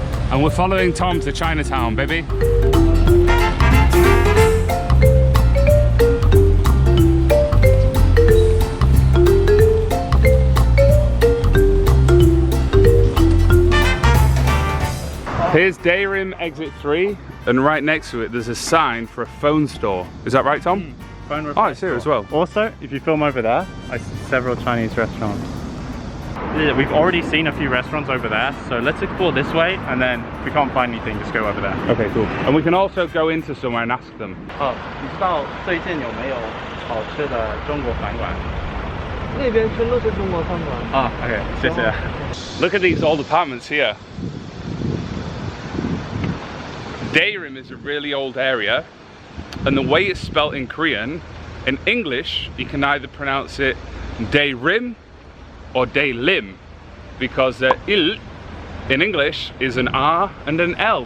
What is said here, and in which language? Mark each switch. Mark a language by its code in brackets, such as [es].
[en] And we're following Tom to Chinatown, baby. Here's Daerim exit 3, and right next to it there's a sign for a phone store. Is that right, Tom? Phone repair it's here as well. Also, if you film over there, I see several Chinese restaurants. Yeah, we've already seen a few restaurants over there, so let's explore this way, and then if we can't find anything, just go over there. Okay, cool. And we can also go into somewhere and ask them. [zh] 你知道最近有没有好吃的中国饭馆？那边全都是中国饭馆。 OK， 谢谢。 [en] Look at these old apartments here. Daerim is a really old area, and the way it's spelt in Korean, in English, you can either pronounce it Daerim or Daelim, because the il in English is an R and an L.